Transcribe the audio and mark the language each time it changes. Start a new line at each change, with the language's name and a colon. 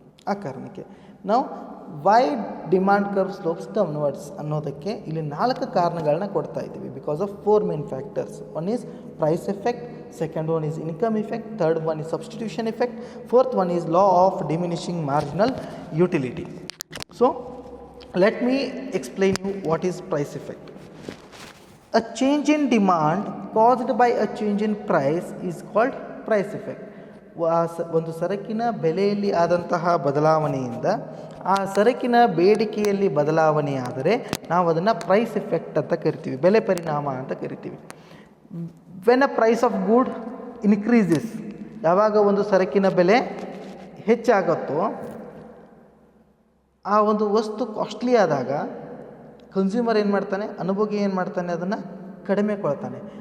Kannada: ಆ ಕಾರಣಕ್ಕೆ ನಾವು
English: why demand curve slopes downwards
Kannada: ಅನ್ನೋದಕ್ಕೆ ಇಲ್ಲಿ 4 ಕಾರಣಗಳನ್ನ ಕೊಡ್ತಾ ಇದ್ದೀವಿ.
English: Because of 4 main factors. One is price effect, second one is income effect, third one is substitution effect, fourth one is law of diminishing marginal utility. So let me explain you what is price effect. A change in demand caused by a change in price is called price effect.
Kannada: ಒಂದು ಸರಕಿನ ಬೆಲೆಯಲ್ಲಿ ಆದಂತಹ ಬದಲಾವಣೆಯಿಂದ ಆ ಸರಕಿನ ಬೇಡಿಕೆಯಲ್ಲಿ ಬದಲಾವಣೆಯಾದರೆ ನಾವು ಅದನ್ನು price effect ಅಂತ ಕರಿತೀವಿ, ಬೆಲೆ ಪರಿಣಾಮ ಅಂತ ಕರಿತೀವಿ.
English: when a price of good increases,
Kannada: ಯಾವಾಗ ಒಂದು ಸರಕಿನ ಬೆಲೆ ಹೆಚ್ಚಾಗುತ್ತೋ ಆ ಒಂದು ವಸ್ತು ಕಾಸ್ಟ್ಲಿ ಆದಾಗ ಕನ್ಸ್ಯೂಮರ್ ಏನು ಮಾಡ್ತಾನೆ, ಅನುಭೋಗಿ ಏನು ಮಾಡ್ತಾನೆ, ಅದನ್ನು ಕಡಿಮೆ ಕೊಳ್ತಾನೆ.